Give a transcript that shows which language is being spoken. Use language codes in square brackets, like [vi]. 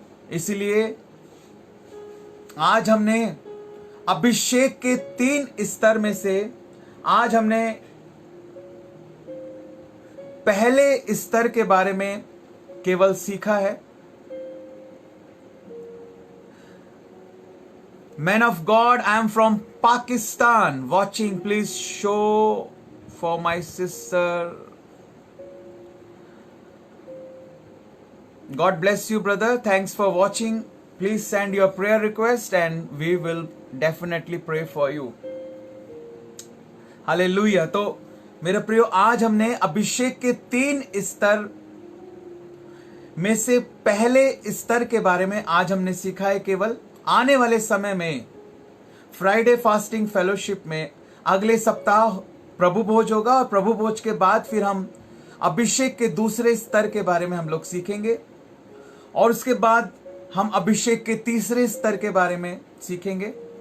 [hi] इसलिए आज हमने अभिषेक के 3 स्तर में से आज हमने पहले स्तर के बारे में केवल सीखा है। [en] Man of God, I am from Pakistan watching. Please show for my sister. God bless you, brother. Thanks for watching. Please send your prayer request and we will definitely pray for you. Hallelujah. [hi] तो मेरे प्रियो, आज हमने अभिषेक के 3 स्तर में से पहले स्तर के बारे में आज हमने सीखा है। केवल आने वाले समय में फ्राइडे फास्टिंग फेलोशिप में अगले सप्ताह प्रभु भोज होगा और प्रभु भोज के बाद फिर हम अभिषेक के दूसरे स्तर के बारे में हम लोग सीखेंगे और उसके बाद हम अभिषेक के तीसरे स्तर के बारे में सीखेंगे।